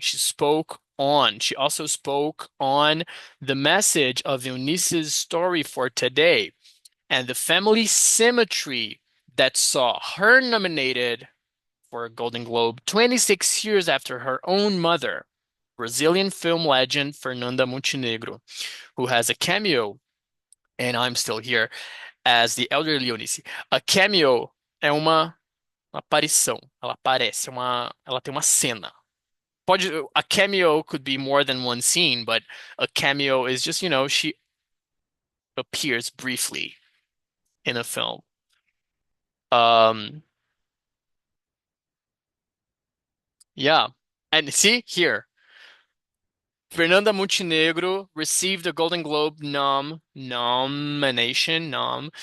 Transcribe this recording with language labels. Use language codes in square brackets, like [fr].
[en] She also spoke on the message of Eunice's story for today and the family symmetry that saw her nominated for a Golden Globe 26 years after her own mother, Brazilian film legend Fernanda Montenegro, who has a cameo, and I'm Still Here, as the elderly Eunice. [pt] A cameo é uma aparição, ela aparece, ela tem uma cena. [en] A cameo could be more than one scene, but a cameo is just, she, appears briefly in a film. Um, yeah. And see here, Fernanda Montenegro received a Golden Globe nomination.